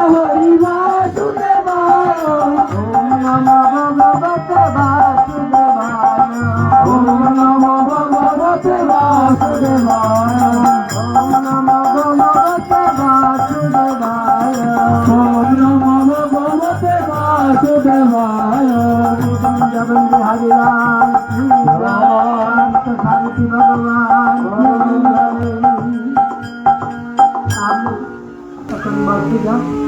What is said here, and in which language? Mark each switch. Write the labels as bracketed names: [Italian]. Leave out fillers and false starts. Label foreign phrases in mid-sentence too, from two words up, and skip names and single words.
[Sanskrit] হরি বাসুদেবায় ওম নমঃ ভগবতে বাসুদেবায় ওম নমঃ ভগবতে বাসুদেবায় ওম নমঃ ভগবতে বাসুদেবায় ওম নমঃ ভগবতে বাসুদেবায় গোবিন্দ হরিলাল [Bangla] শ্রীরাম সারথি ভগবান আমি এখন বাকি যা